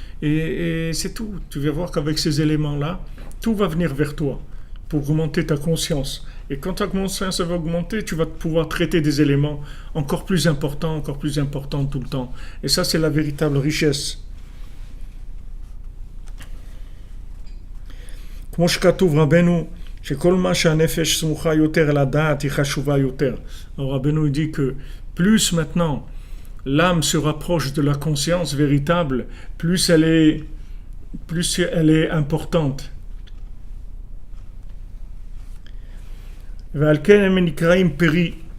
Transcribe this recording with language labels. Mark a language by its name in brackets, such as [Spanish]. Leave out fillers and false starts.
[French] Et c'est tout. Tu vas voir qu'avec ces éléments-là, tout va venir vers toi pour augmenter ta conscience. Et quand ta conscience va augmenter, tu vas pouvoir traiter des éléments encore plus importants tout le temps. Et ça, c'est la véritable richesse. [Hebrew] כמו שכתוב רבנו, שכל מה שהנפש סמוכה יותר אל הדעת היא חשובה יותר. [French] Alors Rabbeinu dit que plus maintenant l'âme se rapproche de la conscience véritable, plus elle est plus elle est importante. [Hebrew] ועל כן הם נקראים פרי.